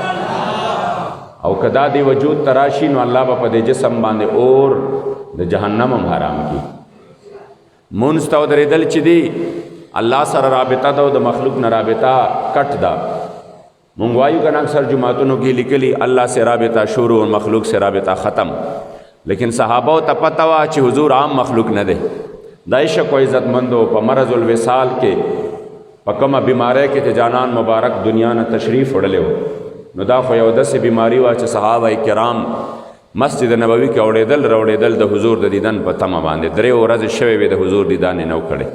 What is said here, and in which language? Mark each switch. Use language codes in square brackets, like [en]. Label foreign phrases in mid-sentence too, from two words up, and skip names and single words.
[ps] او که دا دې وجود ته راشي نو الله به په دې جسم باندې اور د جهنم هم حرام کړي. مونځ ته ودرېدل چې دي الله سره رابطه ده او د مخلوق نه رابطه کټ ده. مونږ وایو که نه اکثر جماعتونو کې لیکلي [ur] الله سے رابطه شروع اور مخلوق سے رابطه ختم، [ps] لیکن صحابو ته پته وه چې حضور عام مخلوق نه دی. دا عشق و عزتمندو په مرض الوصال کې په کومه بیماری کې چې جانان مبارک دنیا نه تشریف وړلی و نو دا خو یو داسې بیماري وه چې صحابه کرام مسجد نبوي کې اوړېدل راوړېدل د حضور د دیدن په تمه باندې 3 ورځې شوې وې د حضور دیدن یې نه و کړی.